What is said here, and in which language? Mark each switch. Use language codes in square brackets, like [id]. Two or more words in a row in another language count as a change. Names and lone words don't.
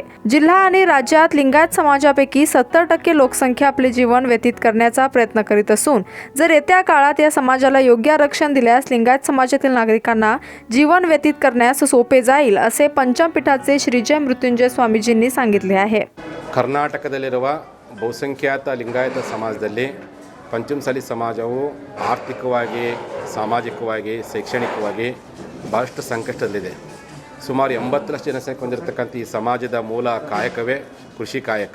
[mr] जिल्हा आणि राज्यात लिंगायत समाजापैकी 70% लोकसंख्या आपले जीवन व्यतीत करण्याचा प्रयत्न करीत असून जर येत्या काळात या समाजाला योग्य आरक्षण दिल्यास लिंगायत समाजातील नागरिकांना जीवन व्यतीत करण्यास सोपे जाईल, असे पंचमपीठाचे श्री जय मृत्युंजय स्वामीजींनी सांगितले आहे. [kn] ಕರ್ನಾಟಕದಲ್ಲಿರುವ ಬಹುಸಂಖ್ಯಾತ ಲಿಂಗಾಯತ ಸಮಾಜದಲ್ಲಿ ಪಂಚಮಸಾಲಿ ಸಮಾಜವು ಆರ್ಥಿಕವಾಗಿ, ಸಾಮಾಜಿಕವಾಗಿ, ಶೈಕ್ಷಣಿಕವಾಗಿ ಭಾಳಷ್ಟು ಸಂಕಷ್ಟದಲ್ಲಿದೆ. ಸುಮಾರು 80 ಲಕ್ಷ ಜನಸಂಖ್ಯೆ ಹೊಂದಿರತಕ್ಕಂಥ ಈ ಸಮಾಜದ ಮೂಲ ಕಾಯಕವೇ ಕೃಷಿ ಕಾಯಕ.